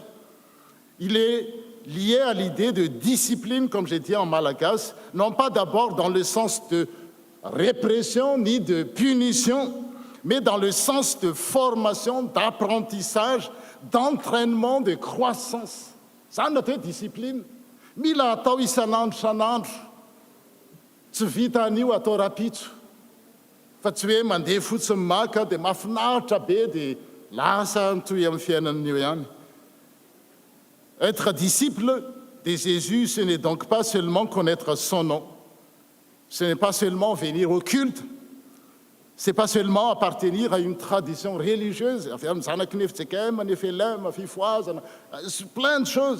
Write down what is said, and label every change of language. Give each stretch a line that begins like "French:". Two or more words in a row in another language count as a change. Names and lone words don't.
French: Il est lié à l'idée de discipline, comme j'ai dit en malagasy, non pas d'abord dans le sens de répression ni de punition, mais dans le sens de formation, d'apprentissage, d'entraînement, de croissance.
Malagasy: Zany no atao hoe discipline. Mila atao isan'andro isan'andro. Tsy vita an'io atao rapitso. Fa tsy hoe mandeha fotsiny maka dia mahafinaritra be dia lasa toy amin'ny fiainan'io ihany.
French: Être disciple de Jésus, ce n'est donc pas seulement connaître son nom. Ce n'est pas seulement venir au culte. Ce n'est pas seulement appartenir à une tradition religieuse. Plein de choses.